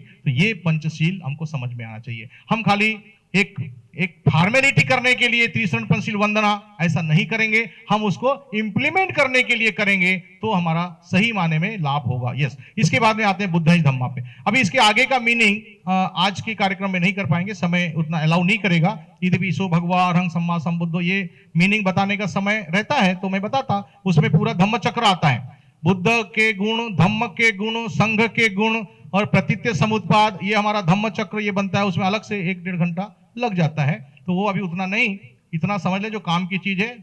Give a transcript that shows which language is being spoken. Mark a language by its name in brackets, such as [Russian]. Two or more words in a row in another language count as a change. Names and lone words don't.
[Hindi] तो ये पंचशील हमको समझ में आना चाहिए। हम खाली एक फॉर्मेलिटी करने के लिए त्रिशरण पंचशील वंदना ऐसा नहीं करेंगे, हम उसको इंप्लीमेंट करने के लिए करेंगे तो हमारा सही माने में लाभ होगा। यस, इसके बाद में आते हैं बुद्धाइज धम्मा पे। अभी इसके आगे का मीनिंग आज के कार्यक्रम में नहीं कर पाएंगे, समय उतना अलाउ नहीं करेगा। [Pali] यदि भी सो भगवा अरहं सम्मा संबुद्धो [Hindi] ये मीनिंग बताने का समय रहता है तो मैं बताता, उसमें पूरा धम्म चक्र आता है। बुद्ध के गुण, धम्म के गुण, संघ के गुण और प्रतित्य समुत्पाद, ये हमारा धम्म चक्र ये बनता है। उसमें अलग से 1-1.5 घंटा लग जाता है, तो वो अभी उतना नहीं, इतना समझ ले जो काम की चीज है।